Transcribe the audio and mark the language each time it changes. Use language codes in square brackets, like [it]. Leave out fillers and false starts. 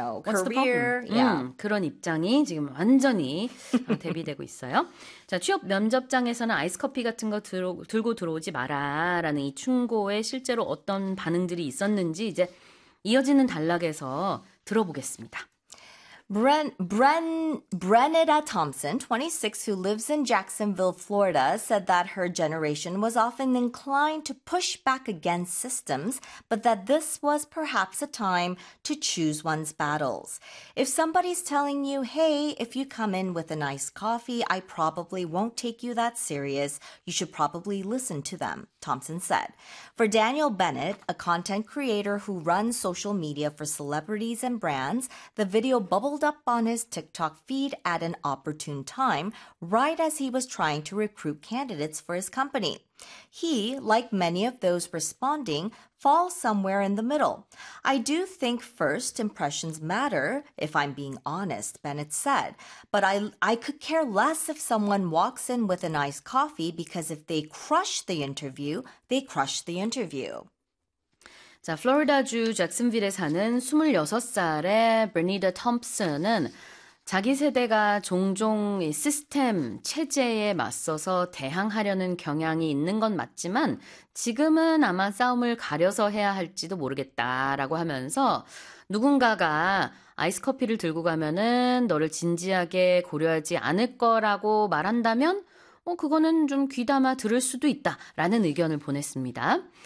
[en] What's the problem? career. Yeah. [ko] 그런 입장이 지금 완전히 대비되고 있어요. 자, 취업 면접장에서는 아이스 커피 같은 거 들고 들어오지 마라라는 이 충고에 실제로 어떤 반응들이 있었는지 이제 이어지는 단락에서 들어보겠습니다. [en] Brenetta Thompson, 26, who lives in Jacksonville, Florida, said that her generation was often inclined to push back against systems, but that this was perhaps a time to choose one's battles. If somebody's telling you, hey, if you come in with a nice coffee, I probably won't take you that serious, you should probably listen to them, Thompson said. For Daniel Bennett, a content creator who runs social media for celebrities and brands, the video bubbled up on his TikTok feed at an opportune time, right as he was trying to recruit candidates for his company. He, like many of those responding, falls somewhere in the middle. I do think first impressions matter, if I'm being honest, Bennett said, but I could care less if someone walks in with a nice coffee because if they crush the interview, they crush the interview. [ko] 자, 플로리다주 잭슨빌에 사는 26살의 브리니더 톰슨은 자기 세대가 종종 이 시스템 체제에 맞서서 대항하려는 경향이 있는 건 맞지만 지금은 아마 싸움을 가려서 해야 할지도 모르겠다라고 하면서 누군가가 아이스 커피를 들고 가면은 너를 진지하게 고려하지 않을 거라고 말한다면 그거는 좀 귀담아 들을 수도 있다라는 의견을 보냈습니다.